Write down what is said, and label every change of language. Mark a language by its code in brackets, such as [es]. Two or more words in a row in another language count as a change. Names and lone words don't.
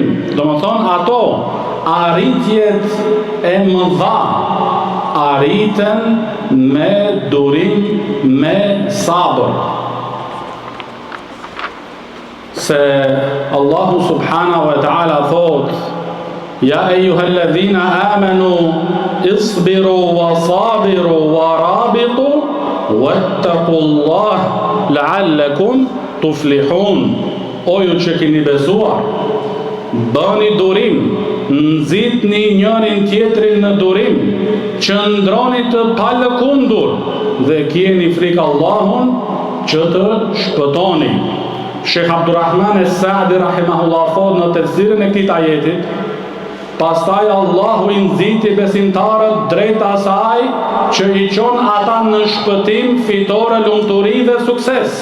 [sq] Do më thonë, ato arritjet e mëdha arriten me durim, me sabër. [ar] Se Allahu سبحانه وتعالى [sq] thot, [ar] يا أيها الذين آمنوا اصبروا وصابروا ورابطوا واتقوا الله لعلكم تفلحون. [sq] O ju që keni besuar, bëni durim, nxitni njërin tjetrin në durim, qëndroni të palëkundur dhe kjeni frikë Allahun që të shpëtoni. Shekh Abdurrahman es-Saadi rahimahullah thot në tefsirin e këtij ajeti, pastaj Allahu i nxiti besimtarët drejt asaj që i çon ata në shpëtim, fitore, lumturi dhe sukses.